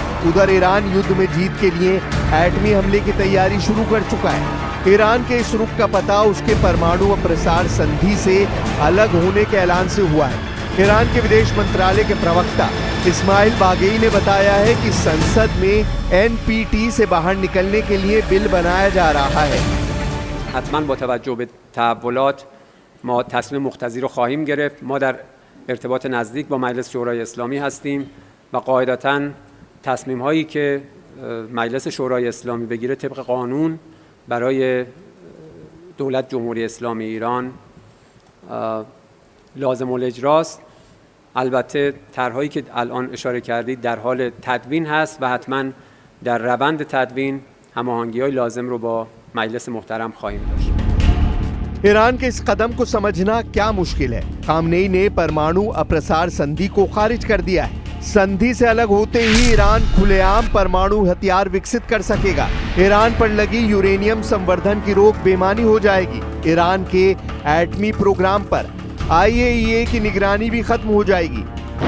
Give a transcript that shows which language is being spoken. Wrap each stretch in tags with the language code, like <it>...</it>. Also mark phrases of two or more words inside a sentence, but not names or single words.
<hi>उधर ईरान युद्ध में जीत के लिए एटमी हमले की तैयारी शुरू कर चुका है। ईरान के इस रुख का पता उसके परमाणु अप्रसार संधि से अलग होने के ऐलान से हुआ है। ईरान के विदेश मंत्रालय के प्रवक्ता इस्माइल बागई ने बताया है कि संसद में एनपीटी से बाहर निकलने के लिए बिल बनाया जा रहा है।</hi> <fa>حتما با توجه به تحولات ما تصمیم مقتضی رو خواهیم گرفت. ما در ارتباط نزدیک با مجلس شورای اسلامی هستیم و قاعدتاً تصمیم هایی که مجلس شورای اسلامی بگیره طبق قانون برای دولت جمهوری اسلامی ایران لازم الاجراست. البته طرحهایی که الان اشاره کردید در حال تدوین هست و حتما در روند تدوین هماهنگی‌های لازم رو با مجلس محترم خواهیم داشت.</fa> <hi>ईरान के इस कदम को समझना क्या मुश्किल है। खामनेई ने परमाणु अप्रसार संधि को खारिज कर दिया है। संधि से अलग होते ही ईरान खुलेआम परमाणु हथियार विकसित कर सकेगा। ईरान पर लगी यूरेनियम संवर्धन की रोक बेमानी हो जाएगी। ईरान के एटमी प्रोग्राम पर IAEA की निगरानी भी खत्म हो जाएगी।</hi>